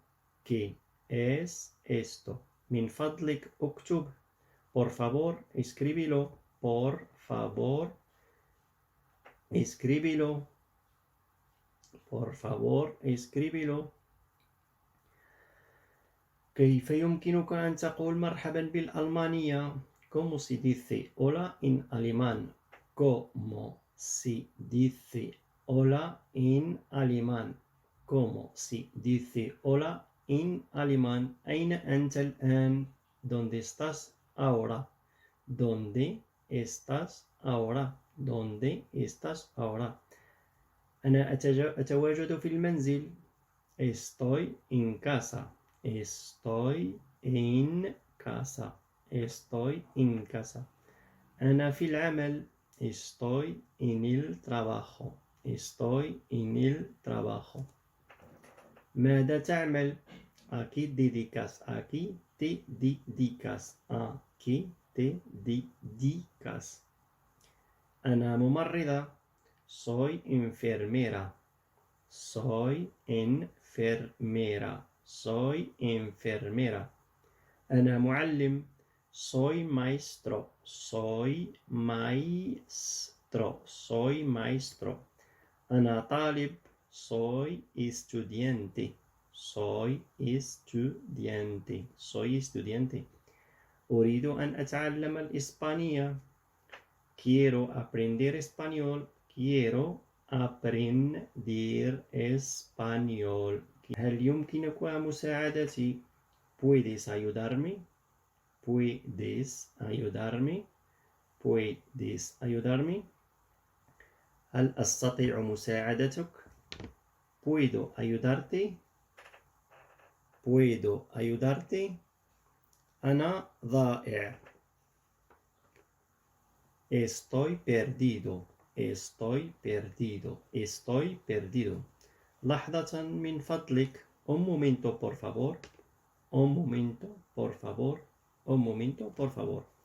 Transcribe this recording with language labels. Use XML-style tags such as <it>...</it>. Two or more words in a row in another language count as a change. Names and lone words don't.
<es>¿Qué es esto?</es> <ar>من فضلك اكتب.</ar> <es>Por favor, escríbelo. Por favor, escríbelo. Por favor, escríbelo.</es> <ar>كيف يمكنك أن تقول مرحبا بالألمانية؟</ar> <es>¿Cómo se dice hola en alemán? ¿Cómo se dice hola en alemán? ¿Cómo se dice hola en alemán?</es> <ar>أين أنت الآن?</ar> <es>¿Dónde estás ahora? ¿Dónde estás ahora? ¿Dónde estás ahora?</es> <ar>أنا أتواجد في المنزل.</ar> <es>Estoy en casa. Estoy en casa. Estoy en casa.</es> <ar>أنا في العمل.</ar> <es>Estoy en el trabajo. Estoy en el trabajo.</es> <ar>ماذا تعمل؟</ar> <es>¿A qué dedicas? ¿A qué te dedicas? ¿A qué te dedicas?</es> <ar>أنا ممرضة.</ar> <es>Soy enfermera. Soy enfermera. Soy enfermera.</es> <ar>أنا معلم.</ar> <es>Soy maestro. Soy maestro. Soy maestro.</es> <ar>أنا طالب.</ar> <es>Soy estudiante. Soy estudiante. Soy estudiante.</es> <ar>أريد أن أتعلم الإسبانية.</ar> <es>Quiero aprender español. Quiero aprender español.</es> <ar>هل يمكنك مساعدتي؟</ar> <es>¿Puedes ayudarme? ¿Puedes ayudarme? ¿Puedes ayudarme?</es> <ar>هل أستطيع مساعدتك؟</ar> <es>¿Puedo ayudarte? ¿Puedo ayudarte?</es> <ar>أنا ضائع.</ar> <es>Estoy perdido. Estoy perdido. Estoy perdido.</es> <ar>لحظة من فضلك.</ar> <es>Un momento, por favor. Un momento, por favor. Un momento, por favor.</es>